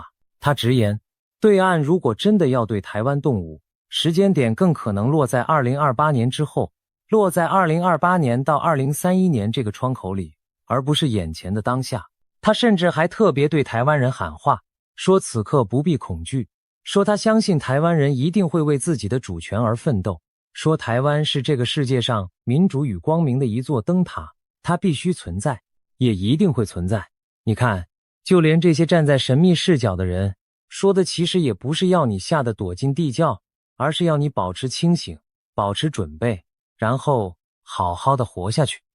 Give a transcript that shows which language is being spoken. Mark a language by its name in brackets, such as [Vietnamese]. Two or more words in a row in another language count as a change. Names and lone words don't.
[Chinese] 他直言，對岸如果真的要對台灣動武，時間點更可能落在2028年之後，落在2028年到2031年這個窗口裡，而不是眼前的當下。他甚至還特別對台灣人喊話，說此刻不必恐懼，說他相信台灣人一定會為自己的主權而奮鬥，說台灣是這個世界上民主與光明的一座燈塔，它必須存在，也一定會存在。你看，就連這些站在神秘視角的人說的其實也不是要你嚇得躲進地窖，而是要你保持清醒，保持準備，然後好好的活下去。